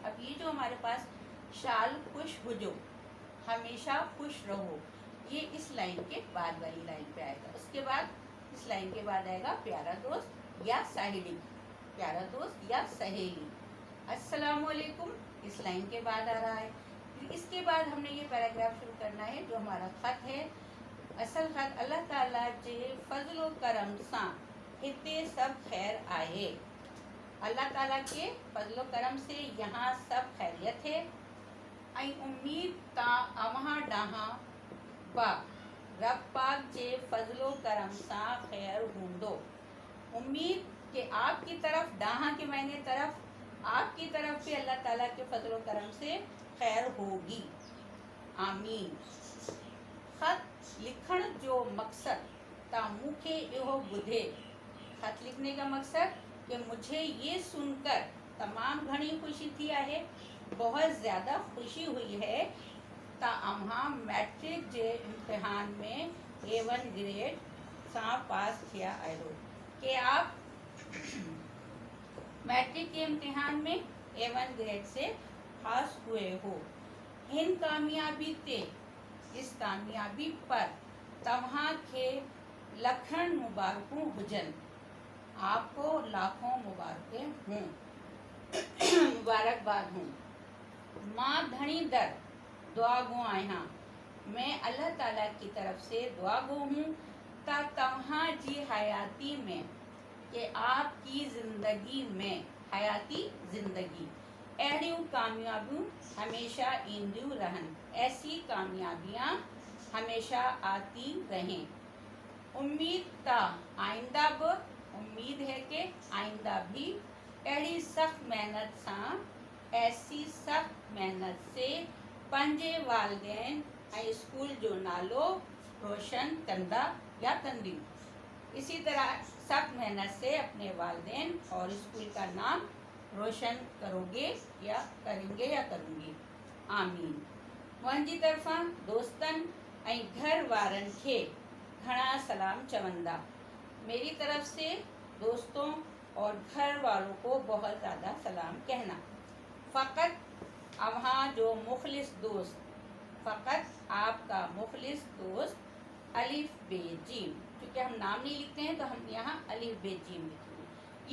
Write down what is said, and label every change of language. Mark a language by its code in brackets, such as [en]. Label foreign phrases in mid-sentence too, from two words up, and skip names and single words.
[hi] अब ये जो हमारे पास शाल खुश हो जो, हमेशा खुश रहो, ये इस लाइन के बाद वाली लाइन पे आएगा। उसके बाद इस लाइन के बाद आएगा प्यारा दोस्त या सहेली, प्यारा दोस्त या सहेली। अस्सलाम वालेकुम इस लाइन के बाद आ रहा है। फिर इसके बाद हमने ये पैराग्राफ शुरू करना है जो हमारा ख़त है। [sd] असल ख़त अल्लाह ताला जे फजलो करम सां हिते सब खैर आए। [hi] अल्लाह ताला के फजलो करम से यहाँ सब खैरियत है। [sd] ऐं उम्मीद ता अवहाँ डाहा बा रब पाक जे फजलो करम सां खैर हूंदो। [hi] उम्मीद कि आपकी तरफ, डाहा के मायने तरफ, आपकी तरफ से अल्लाह ताला के फजलो करम से खैर होगी। आमीन। [sd] ख़त लिखण जो मकसद ता मूंखे इहो ॿुधे। [hi] ख़त लिखने का मकसद कि मुझे ये सुनकर तमाम घनी खुशी थी है, बहुत ज़्यादा खुशी हुई है। [sd] ता अम्हा मैट्रिक जे इम्तिहान में A1 ग्रेड सां पास थिया आहियो, [hi] कि आप मैट्रिक के इम्तिहान में A1 ग्रेड से पास हुए हो। [sd] हिन कामयाबी ते, [hi] इस कामयाबी पर [sd] तव्हां खे लखन मुबारकूं हुजन, [hi] आपको लाखों मुबारकें हों, मुबारकबाद हूँ। [sd] मां धनी दर दुआ गो आहियां, [hi] मैं अल्लाह ताला की तरफ से दुआ गो हूँ [sd] ता तव्हां जी हयाती में, [hi] कि आपकी ज़िंदगी में, [sd] हयाती ज़िंदगी, अहिड़ियूं कामयाबियूं हमेशा ईंदियूं रहन, [hi] ऐसी कामयाबियाँ हमेशा आती रहें। [sd] उम्मीद ता आइंदा ब, [hi] उम्मीद है कि आइंदा भी [sd] अहिड़ी सख़्त मेहनत सां, [hi] ऐसी सख़्त मेहनत से [sd] पंहिंजे वालिदैन ऐं स्कूल जो नालो रोशन कंदा या कंदियूं। [hi] इसी तरह सख़्त मेहनत से अपने वालिदैन और स्कूल का नाम रोशन करोगे या करेंगे या करूँगी। आमीन। [sd] मुंहिंजी तरफ़ां दोस्तनि ऐं घर वारनि खे घणा सलाम चवंदा। [hi] मेरी तरफ से दोस्तों और घर वालों को बहुत ज़्यादा सलाम कहना। [sd] फ़कत अवहाँ जो मुखलिस दोस्त, [hi] फ़कत आपका मुखलिस दोस्त अलिफ बे जीम, क्योंकि हम नाम नहीं लिखते हैं तो हम यहाँ अलिफ बे जीम लिखेंगे।